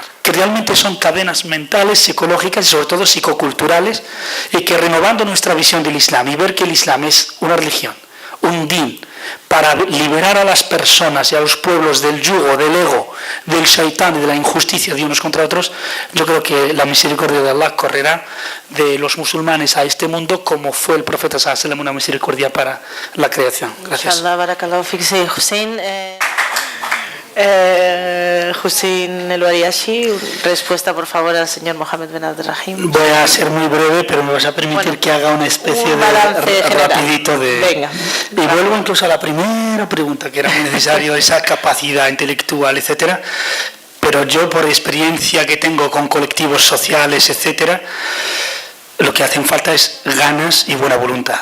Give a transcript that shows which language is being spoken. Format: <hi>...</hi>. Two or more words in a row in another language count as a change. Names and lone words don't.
<es>que realmente son cadenas mentales, psicológicas y sobre todo psicoculturales, y que renovando nuestra visión del Islam y ver que el Islam es una religión, un din, para liberar a las personas y a los pueblos del yugo, del ego, del shaitán y de la injusticia de unos contra otros, yo creo que la misericordia de Allah correrá de los musulmanes a este mundo como fue el profeta</es> <ar>صلى الله عليه وسلم</ar> <es>una misericordia para la creación. Gracias.</es> <ar>إن شاء الله، بارك الله فيك, Hussein.</ar> <es>Hussein El Wariashi, respuesta por favor al señor Mohammed Ben Abdelrahim. Voy a ser muy breve, pero me vas a permitir que haga una especie de rapidito de... Venga. Y vuelvo incluso a la primera pregunta, que era muy necesario esa capacidad intelectual, etcétera. Pero yo, por experiencia que tengo con colectivos sociales, etcétera, lo que hacen falta es ganas y buena voluntad.</es>